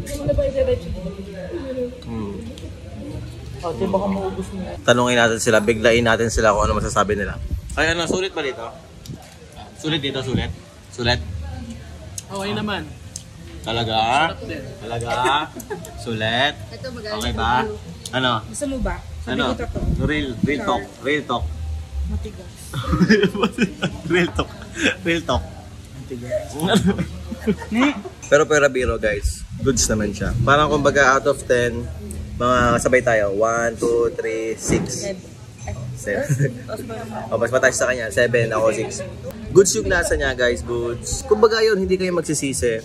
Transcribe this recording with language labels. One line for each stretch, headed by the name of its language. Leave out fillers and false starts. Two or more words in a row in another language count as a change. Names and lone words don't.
Filipino: Baka maubos mo. Tanungin natin sila, biglain natin sila kung ano masasabi nila. Ay, ano, sulit ba dito? Sulit dito, sulit? Sulit? Okay naman. Talaga? Sarap din. Talaga? Sulit? Ito, magaling. Okay ba? Ano? Gusto mo ba? Sabi Ano? ko to.
English: Real talk. Real talk.
Filipino: Matigas.
English: Real talk. Real talk.
Filipino: Pero biro guys, goods naman siya. Parang kumbaga
English: out of 10,
Filipino: mga sabay tayo. 1, 2, 3, 6. 7. O, mas mataas sa kanya. 7, ako 6. Goods yung lasa niya guys, goods. Kumbaga yun, hindi kayo magsisisi.